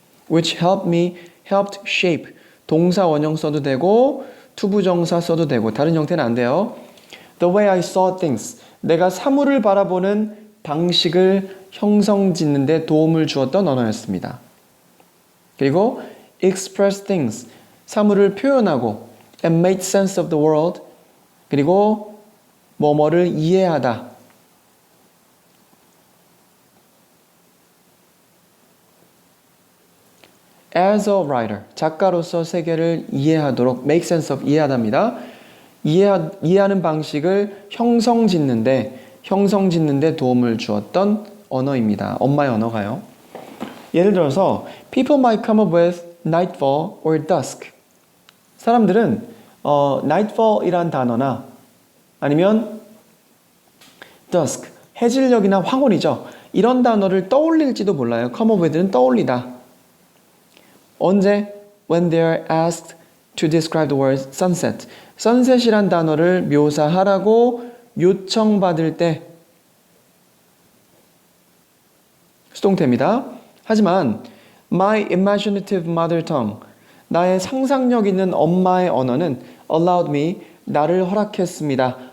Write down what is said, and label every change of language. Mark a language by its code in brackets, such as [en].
[en] Which helped shape. [ko] 동사 원형 써도 되고 투부정사 써도 되고 다른 형태는 안 돼요. [en] The way I saw things. [ko] 내가 사물을 바라보는 방식을 형성짓는 데 도움을 주었던 언어였습니다. 그리고 [en] express things. [ko] 사물을 표현하고 [en] and make sense of the world. [ko] 그리고 뭐뭐를 이해하다. [en] As a writer, [ko] 작가로서 세계를 이해하도록 [en] make sense of [ko] 이해하답니다. 이해하는 방식을 형성짓는데 도움을 주었던 언어입니다. 엄마의 언어가요. 예를 들어서 [en] people might come up with nightfall or dusk. [ko] 사람들은 nightfall이란 단어나 아니면 dusk, 해질녘이나 황혼이죠. 이런 단어를 떠올릴지도 몰라요. come up with는 떠올리다. 언제? [en] When they are asked to describe the word sunset. [ko] sunset이란 단어를 묘사하라고 요청받을 때 수동태입니다. 하지만 [en] my imaginative mother tongue, [ko] 나의 상상력 있는 엄마의 언어는 [en] allowed me, [ko] 나를 허락했습니다.